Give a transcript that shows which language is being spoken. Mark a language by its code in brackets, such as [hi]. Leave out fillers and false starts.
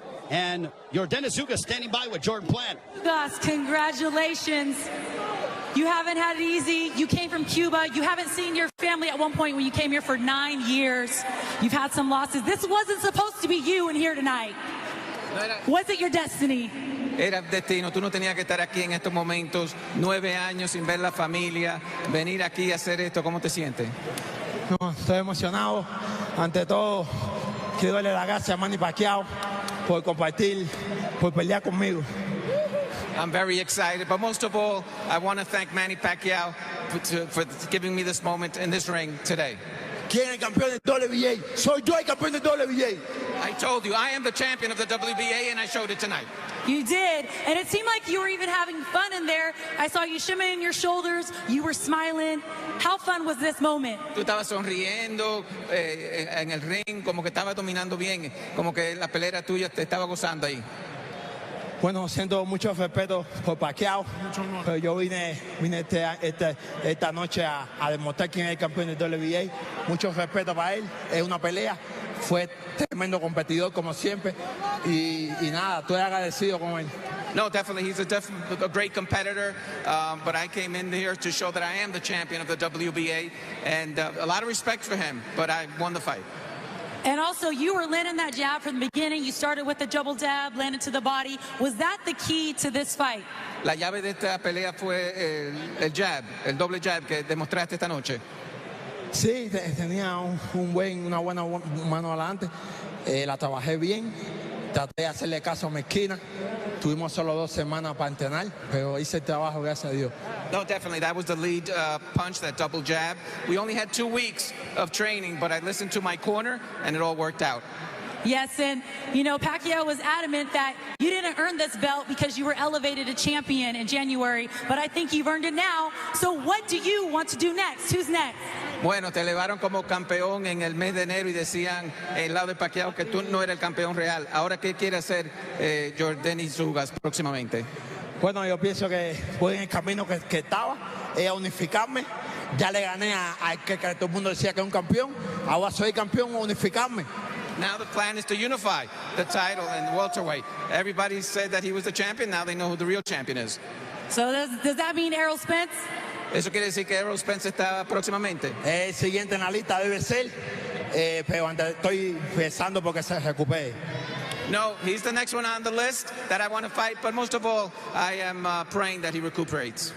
[en] And Yordenis Ugas standing by with Jordan Plant. Ugas, congratulations. You haven't had it easy. You came from Cuba. You haven't seen your family at one point when you came here for 9 years. You've had some losses. This wasn't supposed to be you in here tonight. Was it your destiny? [es] Era destino, tú no tenías que estar aquí en estos momentos, 9 años sin ver la familia, venir aquí a hacer esto, ¿cómo te sientes? No, estoy emocionado. Ante todo, quiero darle las gracias a Manny Pacquiao por compartir, por pelear conmigo. [en] I'm very excited, but most of all, I want to thank Manny Pacquiao for giving me this moment in this ring today. [es] ¿Quién es el campeón del WBA? Soy yo el campeón del WBA. [en] I told you, I am the champion of the WBA, and I showed it tonight. You did, and it seemed like you were even having fun in there. I saw you shimmying your shoulders. You were smiling. How fun was this moment? [es] Tú estabas sonriendo en el ring, como que estabas dominando bien, como que la pelea tuya te estaba gozando ahí. Bueno, siento mucho respeto por Pacquiao, pero yo vine esta noche a demostrar quién es el campeón del WBA. Mucho respeto para él, es una pelea, fue tremendo competidor como siempre y nada, estoy agradecido con él. [en] No, definitely, he's a great competitor, but I came in here to show that I am the champion of the WBA, and a lot of respect for him, but I won the fight. And also, you were landing that jab from the beginning. You started with the double jab, landed to the body. Was that the key to this fight? [es] La llave de esta pelea fue el jab, el doble jab que demostraste esta noche. Sí, tenía una buena mano adelante La trabajé bien, traté de hacerle caso a mi esquina. Tuvimos solo 2 semanas para entrenar, pero hice el trabajo, gracias a Dios. [en] No, definitely. That was the lead punch, that double jab. We only had 2 weeks of training, but I listened to my corner, and it all worked out. Yes, and you know, Pacquiao was adamant that you didn't earn this belt because you were elevated to champion in January, but I think you've earned it now. So what do you want to do next? Who's next? [es] Bueno, te elevaron como campeón en el mes de enero y decían el lado de Pacquiao que tú no eres el campeón real. Ahora, ¿qué quiere hacer Yordenis Ugas próximamente? Bueno, yo pienso que voy en el camino que estaba, a unificarme. Ya le gané a que todo el mundo decía que es un campeón. Ahora soy campeón, unificarme. [en] Now the plan is to unify the title in welterweight. Everybody said that he was the champion. Now they know who the real champion is. So does that mean Errol Spence? [es] ¿Eso quiere decir que Errol Spence está próximamente? El siguiente en la lista debe ser, pero estoy pensando porque se recupere. [en] No, he's the next one on the list that I want to fight, but most of all, I am praying that he recuperates.